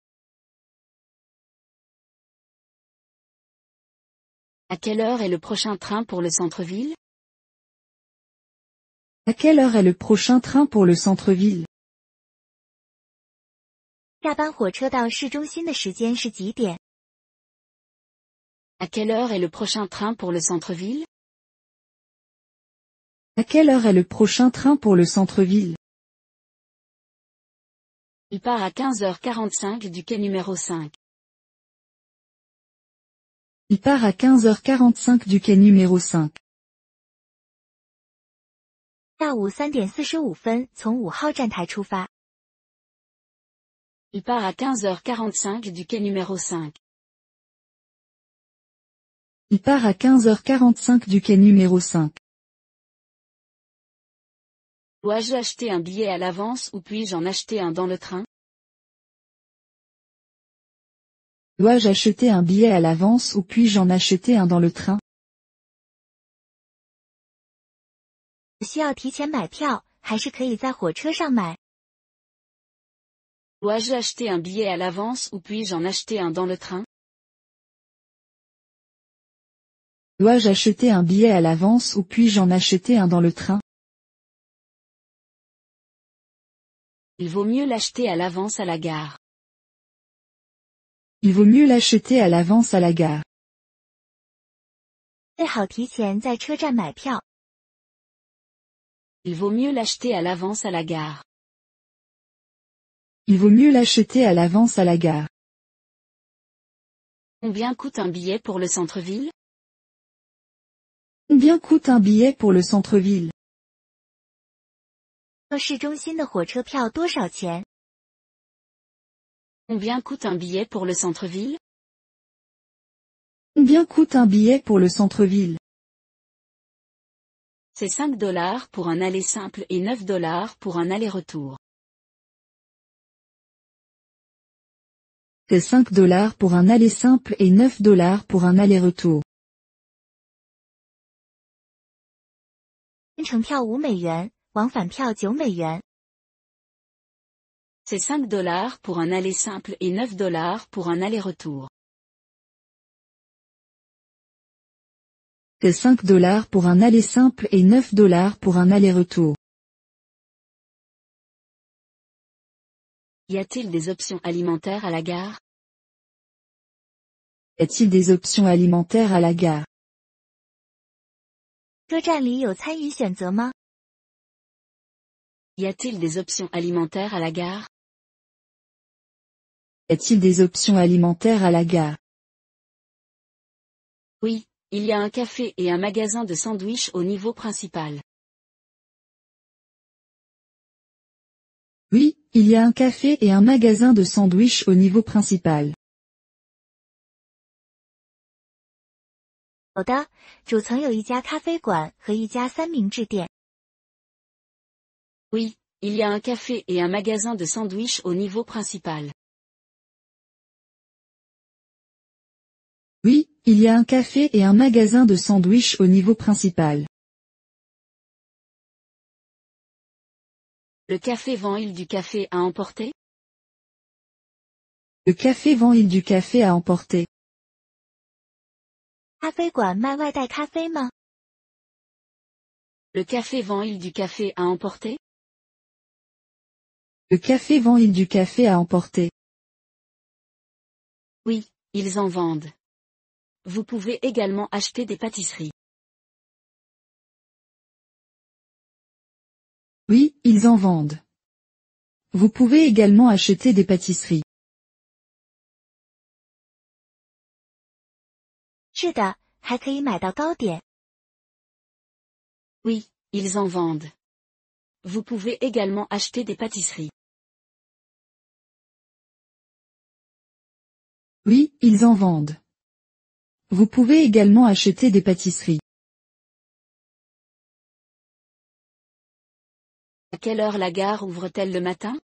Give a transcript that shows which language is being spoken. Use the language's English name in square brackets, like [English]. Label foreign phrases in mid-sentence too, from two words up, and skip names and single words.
[French] À quelle heure est le prochain train pour le centre-ville? À quelle heure est le prochain train pour le centre-ville? [Chinese] 下班火车到市中心的时间是几点？ [French] À quelle heure est le prochain train pour le centre-ville? À quelle heure est le prochain train pour le centre-ville? Il part à 15h45 du quai numéro 5. Il part à 15h45 du quai numéro 5. [Chinese] 下午3点45分从5号站台出发。 [French] Il part à 15h45 du quai numéro 5. Il part à 15h45 du quai numéro 5. Dois-je acheter un billet à l'avance ou puis-je en acheter un dans le train? Dois-je acheter un billet à l'avance ou puis-je en acheter un dans le train? [Chinese] 需要提前买票，还是可以在火车上买？ [French] Dois-je acheter un billet à l'avance ou puis-je en acheter un dans le train? Dois-je acheter un billet à l'avance ou puis-je en acheter un dans le train? Il vaut mieux l'acheter à l'avance à la gare. Il vaut mieux l'acheter à l'avance à la gare. [Chinese] 最好提前在车站买票。 [French] Il vaut mieux l'acheter à l'avance à la gare. Il vaut mieux l'acheter à l'avance à la gare. Combien coûte un billet pour le centre-ville? Combien coûte un billet pour le centre-ville? [Chinese] 坐市中心的火车票多少钱？ [French] Combien coûte un billet pour le centre-ville? Combien coûte un billet pour le centre-ville? C'est 5 $ pour un aller simple et 9 $ pour un aller-retour. C'est 5 $ pour un aller simple et 9 $ pour un aller-retour. [Chinese] 单程票5美元，往返票9美元。 [French] C'est 5 $ pour un aller simple et 9 $ pour un aller-retour. C'est 5 $ pour un aller simple et 9 $ pour un aller-retour. Y a-t-il des options alimentaires à la gare? Est-il des options alimentaires à la gare? [Chinese] 车站里有餐饮选择吗？ [French] Y a-t-il des options alimentaires à la gare? Est-il des options alimentaires à la gare? Oui, il y a un café et un magasin de sandwich au niveau principal. Oui, il y a un café et un magasin de sandwich au niveau principal. [Chinese] 有的，主层有一家咖啡馆和一家三明治店。 [French] Oui, il y a un café et un magasin de sandwich au niveau principal. Oui, il y a un café et un magasin de sandwich au niveau principal. Le café vend-il du café à emporter? Le café vend-il du café à emporter? [Chinese] 咖啡馆卖外带咖啡吗？ [French] Le café vend-il du café à emporter? Le café vend-il du café à emporter? Oui, ils en vendent. Vous pouvez également acheter des pâtisseries. Oui, ils en vendent. Vous pouvez également acheter des pâtisseries. [Chinese] 是的，还可以买到糕点。 [French] Oui, ils en vendent. Vous pouvez également acheter des pâtisseries. Oui, ils en vendent. Vous pouvez également acheter des pâtisseries. À quelle heure la gare ouvre-t-elle le matin?